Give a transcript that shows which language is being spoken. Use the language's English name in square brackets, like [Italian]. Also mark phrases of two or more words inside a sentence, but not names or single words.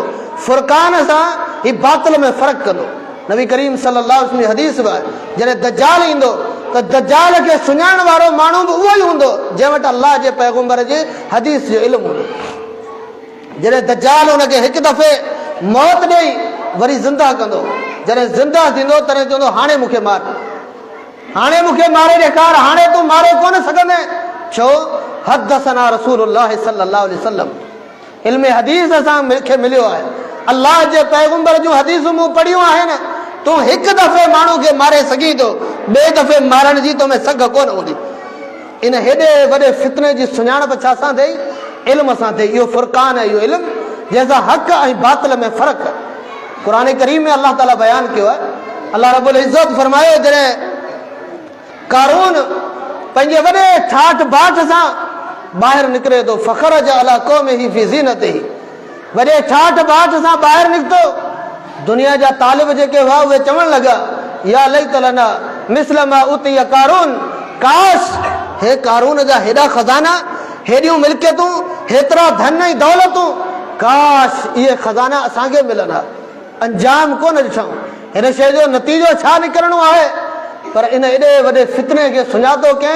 [Sindhi] फुरक़ान सां ही बातिल में फ़र्क़ु कंदो। नबी करीम [Arabic] صلى الله عليه وسلم [Sindhi] जी हदीस बि आहे, जॾहिं दज्जाल ईंदो त दज्जाल खे सुञाणण वारो माण्हू बि उहो ई हूंदो जंहिं वटि अल्लाह जे पैगम्बर जे हदीस जो इल्मु हूंदो। जॾहिं दज्जाल हुनखे हिकु दफ़े मौत ॾेई वरी ज़िंदा कंदो, जॾहिं ज़िंदा थींदो तॾहिं चवंदो हाणे मूंखे मार, हाणे मूंखे मारे ॾेखार, हाणे तूं मारे कोन सघंदे। छो? [Arabic] حدثنا رسول الله صلى الله عليه وسلم, [Sindhi] इल्म हदीस असां मूंखे मिलियो आहे, अल्लाह जे पैगम्बर जूं हदीसूं मूं पढ़ियूं आहिनि। तूं हिकु दफ़े माण्हू खे मारे सघीं थो, ॿिए दफ़े मारण जी तोमें सघ कोन हूंदी। इन हेॾे वॾे फितने जी सुञाणप छा सां थिए? इल्म सां थिए। इहो फुरक़ान आहे, इहो इल्मु जंहिंसां हक़ ऐं बातिल में फ़र्क़ु आहे। क़ुरान करीम में अल्लाह ताला बयानु कयो आहे, अल्लाह रब्बुल इज़्ज़त फरमायो, जॾहिं कारून पंहिंजे वॾे ठाठ बाट सां ॿाहिरि निकिरे थो, [Arabic] فخرج على قومه في زينته, [Sindhi] वॾे ठाठ बाट सां ॿाहिरि निकितो, दुनिया जा तालिब जेके हुआ उहे चवणु लॻा, [Arabic] يا ليت لنا مثل ما أوتي قارون, [Sindhi] काश हे कारून जा हेॾा खज़ाना, हेॾियूं मिल्कियतूं, हेतिरा धन ऐं दौलतूं, काश इहे खज़ाना असांखे मिलंदा। अंजाम कोन ॾिठऊं, हिन शइ जो नतीजो छा निकिरणो आहे? पर इन एॾे वॾे फितने खे सुञातो कंहिं?